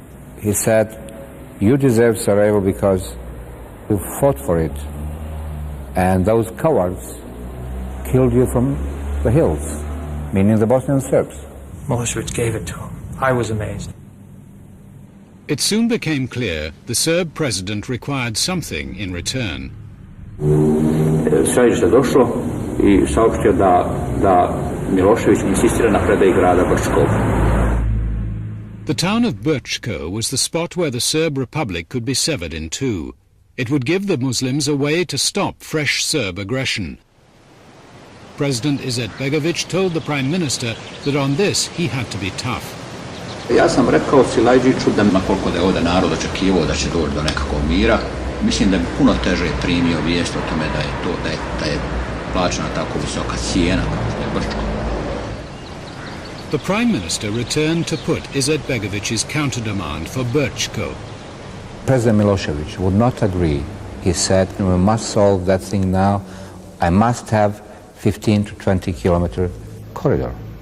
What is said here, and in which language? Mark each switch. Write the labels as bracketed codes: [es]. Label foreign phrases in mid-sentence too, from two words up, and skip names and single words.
[en] He said, "You deserve Sarajevo because you fought for it, and those cowards killed you from the hills," meaning the Bosnian Serbs. Milosevic gave it to him. I was amazed. It soon became clear the Serb president required something in return. [bs] Središte došlo I saopštio da Milošević insistira na predaji grada Brčkov. [en] The town of Brčko was the spot where the Serb Republic could be severed in two. It would give the Muslims a way to stop fresh Serb aggression. President Izetbegović told the Prime Minister that on this he had to be tough. [bs] Ja sam rekao Silajđiću da koliko da je ovdje narod očekivao da će doći do nekakvog mira, mislim da bi puno teže primio vijest o tome da je plaćena tako visoka cijena kao što je Brčko. [en] The Prime Minister returned to put Izetbegović's counter-demand for Brčko. President Milosevic would not agree. He said, "We must solve that thing now. I must have 15 to 20 kilometer corridor."